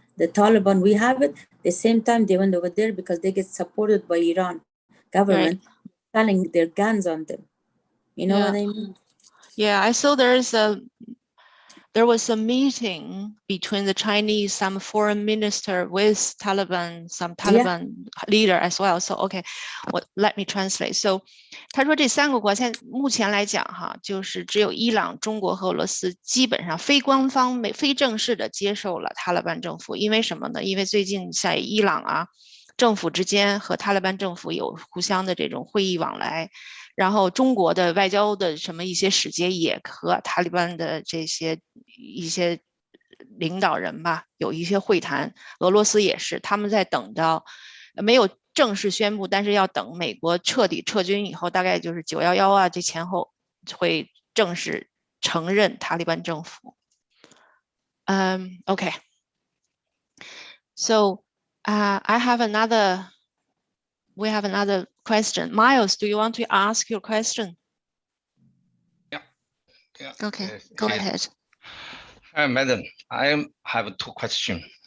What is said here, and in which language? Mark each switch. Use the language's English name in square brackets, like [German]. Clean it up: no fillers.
[English] The Taliban, we have it. The same time they went over there because they get supported by Iran government, selling their guns on them. You know what I mean? Yeah, I saw there was a meeting between the Chinese, some foreign minister with Taliban, some Taliban leader as well. So okay, let me translate. [Chinese] So 他说这3个国家目前来讲哈，就是只有伊朗、中国和俄罗斯基本上非官方、非正式的接受了塔利班政府。因为什么呢？因为最近在伊朗啊，政府之间和塔利班政府有互相的这种会议往来。然后中国的外交的什么一些使节也和塔利班的一些领导人吧有一些会谈，俄罗斯也是，他们在等到没有正式宣布，但是要等美国彻底撤军以后，大概就是911啊这前后会正式承认塔利班政府。 [English] Okay. So we have another question. Miles, do you want to ask your question? Yeah. Okay, go ahead. Hi, madam. I have 2 questions.